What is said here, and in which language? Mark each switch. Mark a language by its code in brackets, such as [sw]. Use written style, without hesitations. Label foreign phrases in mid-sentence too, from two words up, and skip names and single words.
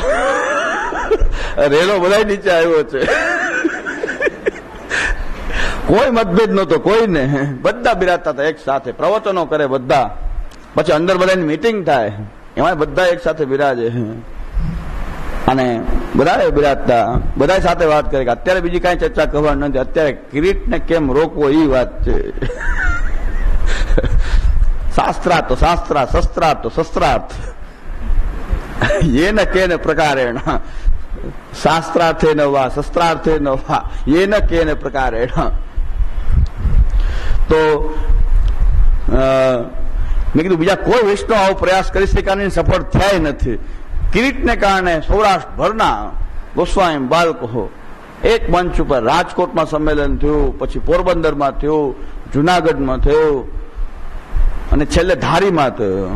[gu] રેલો બધા નીચે આવ્યો છે, કોઈ મતભેદ નતો કોઈને, બધા બિરાજતા હતા એક સાથે, પ્રવચનો કરે બધા, પછી અંદર બધાની મિટિંગ થાય એમાં બધા એક સાથે બિરાજે. અને બધા બિરાજતા, બધા સાથે વાત કરે કે અત્યારે બીજી કઈ ચર્ચા કરવાની નથી, અત્યારે કિરીટને કેમ રોકવો એ વાત છે. શાસ્ત્રાર્થ તો શાસ્ત્રાર્થ, શસ્ત્રાર્થ તો શસ્ત્રાર્થ, [sa] येन केन प्रकारेण शास्त्रार्थे न वा शस्त्रार्थे न वा येन केन प्रकारेण. [gu] तो મેં કીધું બીજા કોઈ વૈષ્ણવ આવો પ્રયાસ કરી શક્યા સફળ થયા નથી. કિરીટને કારણે સૌરાષ્ટ્રભરના ગોસ્વામી બાળકો એક મંચ ઉપર, રાજકોટમાં સંમેલન થયું, પછી પોરબંદરમાં થયું, જુનાગઢમાં થયું, અને છેલ્લે ધારીમાં થયું.